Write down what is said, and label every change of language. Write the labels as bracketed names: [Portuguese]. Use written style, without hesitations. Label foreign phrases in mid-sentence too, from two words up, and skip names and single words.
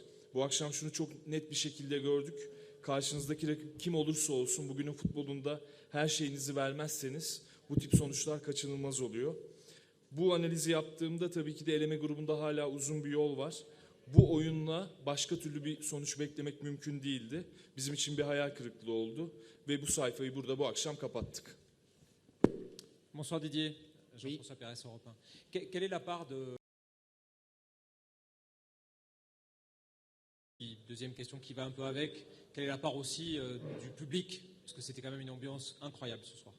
[Turkish] Bu akşam şunu çok net bir şekilde gördük. Karşınızdaki rakip kim olursa olsun bugünün futbolunda her şeyinizi vermezseniz bu tip sonuçlar kaçınılmaz oluyor. Bu analizi yaptığımda tabii ki de eleme grubunda hala uzun bir yol var. Bu oyunla başka türlü bir sonuç beklemek mümkün değildi. Bizim için bir hayal kırıklığı oldu ve bu sayfayı burada bu akşam kapattık. [French] Bonsoir Didier, Jean-François Pérez, Europe 1. Quelle est la part de... Deuxième question qui va un peu avec, quelle est la part aussi du public? Parce que c'était quand même une ambiance incroyable ce soir.